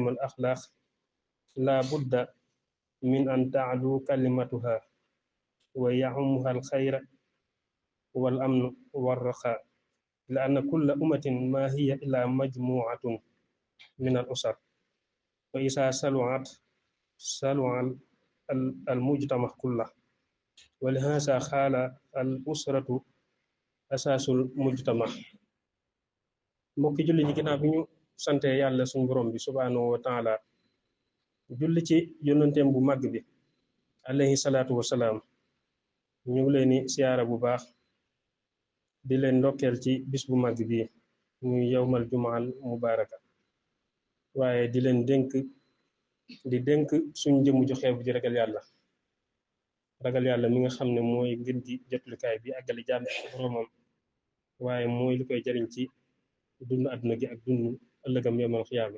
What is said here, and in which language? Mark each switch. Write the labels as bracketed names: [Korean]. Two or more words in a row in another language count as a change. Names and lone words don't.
[Arabic] الأخلاق لا بد من أن تعلو كلمتها ويعمها الخير والأمن والرخاء، لأن كل أمة ما هي إلا مجموعة من الأسر، وإذا سلعت سلع المجتمع كله، ولهذا قال الأسرة أساس المجتمع. [Wolof] mbokki julli ji ginnaaw bi ñu sante yàlla suñu borom bi [Arabic] سبحانه وتعالى [Wolof] julli ci yonenteem bu màgg bi [Arabic] عليه الصلاة والسلام, [Wolof] ñu ngi leen di siyaara bu baax di leen ndokkeel ci bis bu màgg bi muy [Arabic] يوم الجمعة المباركة, [Wolof] waaye di leen dénk suñ jëmm ju xeeb ji ragal yàlla mi nga xam ne mooy ngën ji jotlukaay bi àggali jaam ci boromam, waaye mooy li koy jariñ ci dund àdduna gi ak dund ëllëgam [Arabic] يوم القيامة.